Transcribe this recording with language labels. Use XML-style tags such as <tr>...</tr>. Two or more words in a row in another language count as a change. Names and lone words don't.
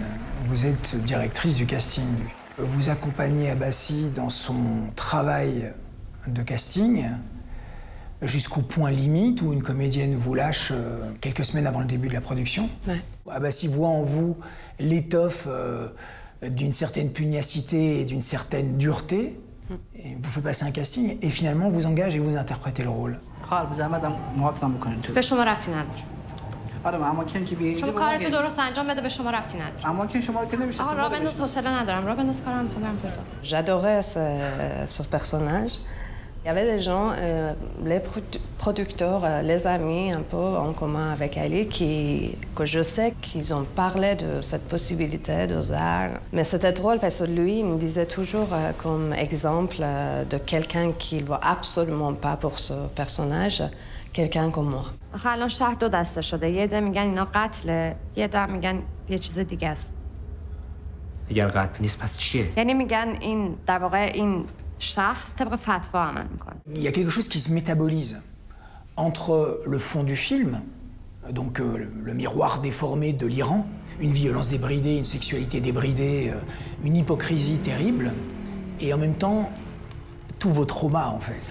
<fr>Vous êtes directrice du casting. Vous accompagnez Abbasi dans son travail de casting jusqu'au point limite où une comédienne vous lâche quelques semaines avant le début de la production. Ouais. Abbasi voit en vous l'étoffe d'une certaine pugnacité et d'une certaine dureté. Et vous fait passer un casting et finalement vous engage et vous interprétez le rôle.</fr> <fa>به شما ربطی نداره. شما کارتو درست انجام بده به شما ربطی نداره. آقا راه بنداز حوصله ندارم. راه بنداز کارم میخوام برم تو.</fa> <fr>J'adorais ce personnage. Il y avait des gens, les producteurs, les amis un peu en commun avec Ali, que je sais qu'ils ont parlé de cette possibilité de Zahar. Mais c'était drôle parce que lui, il me disait toujours comme exemple de quelqu'un qu'il ne voit absolument pas pour ce personnage, quelqu'un comme moi.</fr> <fa>آخه الان شهر دو دسته شده. یه عده میگن اینا قتله، یه عده میگن یه چیز دیگه است. اگر قتل نیست پس چیه؟ یعنی میگن این در واقع این شخص طبق فتوا عمل میکنه.</fa> <fr>Il y a quelque chose qui se métabolise entre le fond du film, donc le miroir déformé de l'Iran, une violence débridée, une sexualité débridée, une hypocrisie terrible, et en même temps tous vos traumas en fait.</fr>